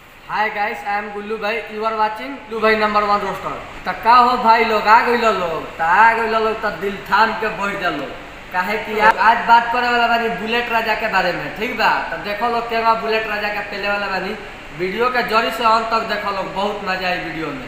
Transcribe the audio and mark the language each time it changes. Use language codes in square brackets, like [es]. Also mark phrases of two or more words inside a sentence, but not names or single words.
[en] Hi guys, I am Gullu Bhai. You are watching Gullu Bhai number 1 roaster. [bho] तो का हो भाई लोग, आ गइल लोग तो दिल थाम के बैठ जा लोग। काहे कि आज बात करे वाला बानी बुलेट राजा के बारे में, ठीक बा। तो देखो लोग केगा बुलेट राजा के पहले वाला बानी। वीडियो के जड़ी से अंत तक देखो लोग, बहुत मजा आई वीडियो में।